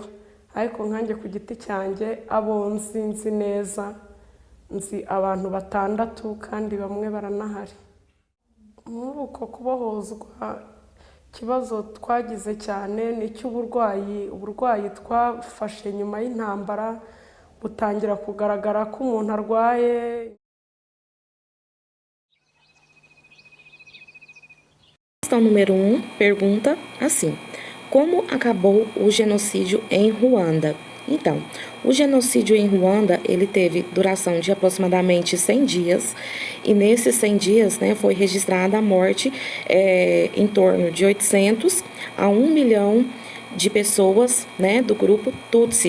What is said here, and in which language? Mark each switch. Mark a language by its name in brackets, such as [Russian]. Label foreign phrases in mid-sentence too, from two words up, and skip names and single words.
[Kinyarwanda] Ariko nkanjye ku giti cyanjye abo nzi neza, nzi abantu 6 kandi bamwe baranahari. Muri uko kubohozwa, ikibazo twagize cyane ni uburwayi twafashe nyuma y'intambara butangira kugaragara ko umuntu arwaye. [Portuguese] Questão número 1 pergunta assim: como acabou o genocídio em Ruanda? Então, o genocídio em Ruanda, ele teve duração de aproximadamente 100 dias, e nesses 100 dias, né, foi registrada a morte em torno de 800 a 1 milhão de pessoas, né, do grupo Tutsi.